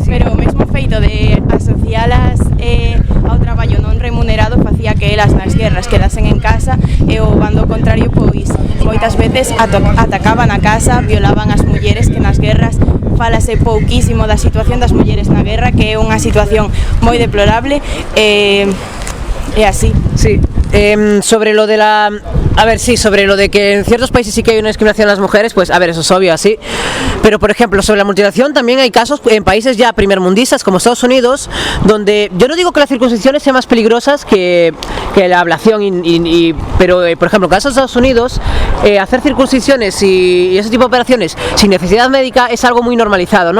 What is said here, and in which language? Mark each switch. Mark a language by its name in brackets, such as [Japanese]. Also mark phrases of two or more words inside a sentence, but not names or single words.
[Galician] Pero o mesmo feito de asocialas ao traballo non remunerado facía que elas nas guerras quedasen en casa, e o bando contrario pois moitas veces atacaban a casa, violaban as mulleres, que nas guerras falase pouquísimo da situación das mulleres na guerra, que é unha situación moi deplorable, e así. [Spanish] Sí, sobre lo de la... A ver, sí, sobre lo de que en ciertos países sí que hay una discriminación a las mujeres, pues a ver, eso es obvio, así. Pero, por ejemplo, sobre la mutilación también hay casos en países ya primermundistas como Estados Unidos, donde yo no digo que las circuncisiones sean más peligrosas que la ablación, pero, por ejemplo, en casos de Estados Unidos, hacer circuncisiones y ese tipo de operaciones sin necesidad médica es algo muy normalizado, ¿no?